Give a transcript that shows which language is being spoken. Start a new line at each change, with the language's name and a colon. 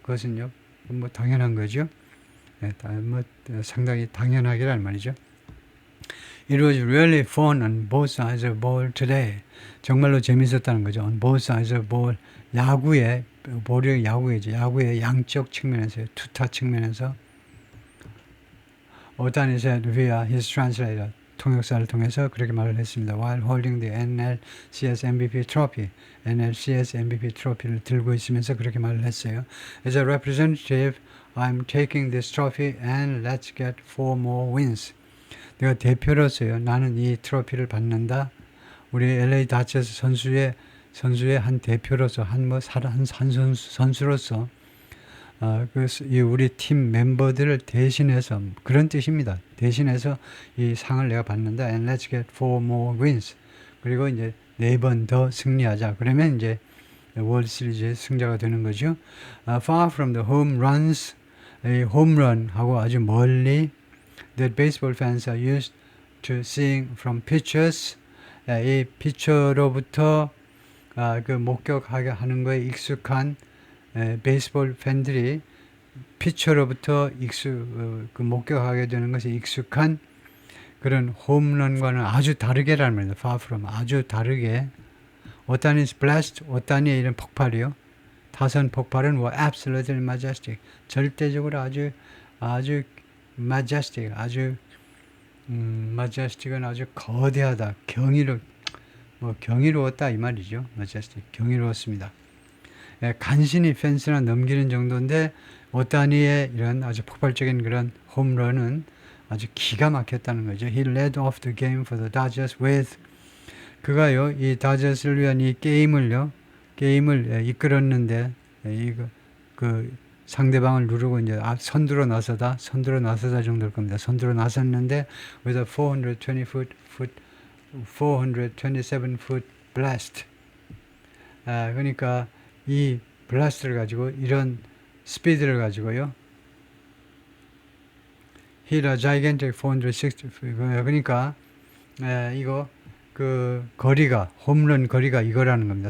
Korean: 그것은요, 뭐 당연한 거죠. 예, 뭐 상당히 당연하기란 말이죠.
English: It was really fun on both sides of the ball today.
Korean: 정말로 재밌었다는 거죠.
English: On both sides of the ball.
Korean: 야구의, 볼이 야구이죠. 야구의 양쪽 측면에서, 투타 측면에서.
English: 오타니 said via his translator.
Korean: 통역사를 통해서 그렇게 말을 했습니다.
English: While holding the NLCS MVP trophy.
Korean: NLCS MVP 트로피를 들고 있으면서 그렇게 말을 했어요.
English: As a representative, I'm taking this trophy and let's get 4 more wins.
Korean: 내가 대표로서요. 나는 이 트로피를 받는다. 우리 LA 다저스 선수의 한 대표로서 한 선수로서 우리 팀 멤버들을 대신해서 그런 뜻입니다. 대신해서 이 상을 내가 받는다.
English: And let's get 4 more wins.
Korean: 그리고 이제 4번 더 승리하자. 그러면 이제 월드 시리즈의 승자가 되는 거죠.
English: Far from the home runs,
Korean: 이 홈런하고 아주 멀리
English: that baseball fans are used to seeing from pitchers.
Korean: 이 피처로부터 목격하게 하는 거에 익숙한 베이스볼 팬들이 피처로부터 목격하게 되는 것에 익숙한 그런 홈런과는 아주 다르게라는 말입니다.
English: Far from,
Korean: 아주 다르게. 오타니 blast, 오타니의 이런 폭발이요. 타선 폭발은 뭐
English: absolutely majestic,
Korean: 절대적으로 아주 majestic, majestic은 아주 거대하다, 경이로웠다 이 말이죠. majestic, 경이로웠습니다. 간신히 펜스나 넘기는 정도인데 오타니의 이런 아주 폭발적인 그런 홈런은 아주 기가 막혔다는 거죠.
English: He led off the game for the Dodgers with,
Korean: 그가요 이 다저스를 위한 이 게임을 이끌었는데 상대방을 누르고 이제 선두로 나서다 정도일 겁니다. 선두로 나섰는데
English: with a 427foot blast.
Korean: 그러니까 이 블라스트를 가지고 이런 스피드를 가지고요.
English: hit a gigantic 460.
Korean: 그러니까 이거 거리가 홈런 거리가 이거라는 겁니다.